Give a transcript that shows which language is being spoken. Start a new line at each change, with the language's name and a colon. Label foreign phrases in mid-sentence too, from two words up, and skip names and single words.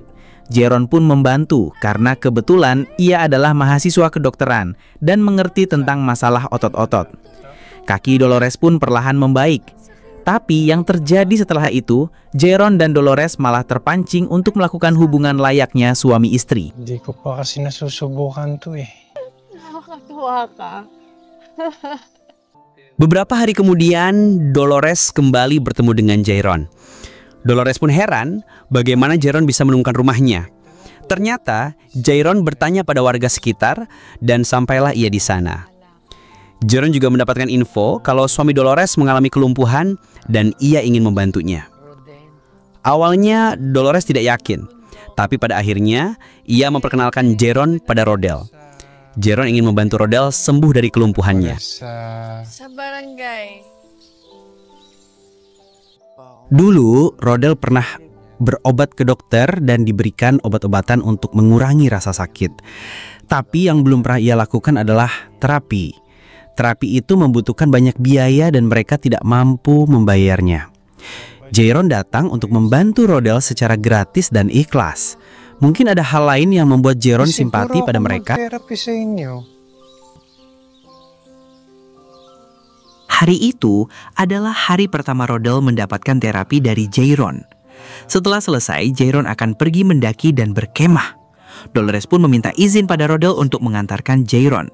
Indonesian: Jeron pun membantu karena kebetulan ia adalah mahasiswa kedokteran dan mengerti tentang masalah otot-otot. Kaki Dolores pun perlahan membaik. Tapi yang terjadi setelah itu, Jeron dan Dolores malah terpancing untuk melakukan hubungan layaknya suami istri.
Filipino: hindi ko pa kasi nasusubukan to eh. Nakakatuwa ka.
Indonesian: Beberapa hari kemudian, Dolores kembali bertemu dengan Jeron. Dolores pun heran bagaimana Jeron bisa menemukan rumahnya. Ternyata Jeron bertanya pada warga sekitar dan sampailah ia di sana. Jeron juga mendapatkan info kalau suami Dolores mengalami kelumpuhan dan ia ingin membantunya. Awalnya Dolores tidak yakin, tapi pada akhirnya ia memperkenalkan Jeron pada Rodel. Jeron ingin membantu Rodel sembuh dari kelumpuhannya.
Filipino: Sa barangay.
Indonesian: Dulu, Rodel pernah berobat ke dokter dan diberikan obat-obatan untuk mengurangi rasa sakit. Tapi yang belum pernah ia lakukan adalah terapi. Terapi itu membutuhkan banyak biaya dan mereka tidak mampu membayarnya. Jeron datang untuk membantu Rodel secara gratis dan ikhlas. Mungkin ada hal lain yang membuat Jeron simpati pada mereka.
Filipino: Therapy sa inyo.
Indonesian: Hari itu adalah hari pertama Rodel mendapatkan terapi dari Jeron. Setelah selesai, Jeron akan pergi mendaki dan berkemah. Dolores pun meminta izin pada Rodel untuk mengantarkan Jeron.